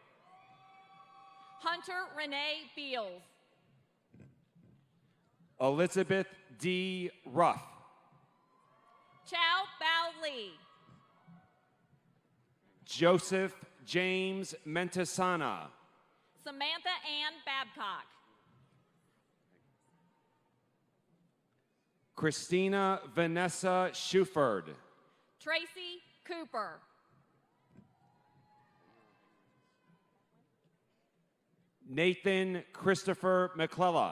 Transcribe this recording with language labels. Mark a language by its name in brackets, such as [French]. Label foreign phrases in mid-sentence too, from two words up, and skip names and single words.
[English] Hunter Renee Beals. Elizabeth D. Ruff. Chow Bao Lee. Joseph James Mentasana. Samantha Ann Babcock. Christina Vanessa Shuford. Tracy Cooper. Nathan Christopher McClellan.